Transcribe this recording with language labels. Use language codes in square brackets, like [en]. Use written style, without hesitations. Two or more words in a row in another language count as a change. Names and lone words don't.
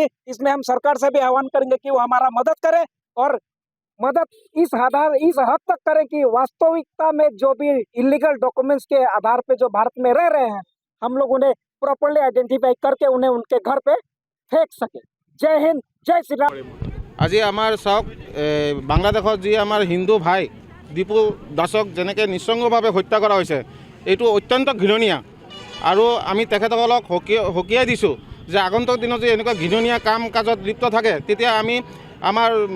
[hi] इसमें हम सरकार से भी आह्वान करेंगे कि वो हमारा मदद करे और मदद इस हद तक करें कि वास्तविकता में जो भी [en] illegal documents [hi] के आधार पे जो भारत में रह रहे हैं, हम लोग उन्हें [en] properly identify [hi] करके उन्हें उनके घर पे फेंक सके। जय हिंद, जय श्री राम। [as] আজি আমাৰ চাওক, বাংলাদেশত যি আমাৰ হিন্দু ভাই দীপু দাসক যেনেকৈ নিঃসংগভাৱে হত্যা কৰা হৈছে, এইটো অত্যন্ত ঘৃণনীয় আৰু আমি তেখেতসকলক সকীয়াই দিছোঁ যে আগন্তুক দিনত যদি এনেকুৱা ঘৃণনীয় কাম কাজত লিপ্ত থাকে, তেতিয়া আমি আমাৰ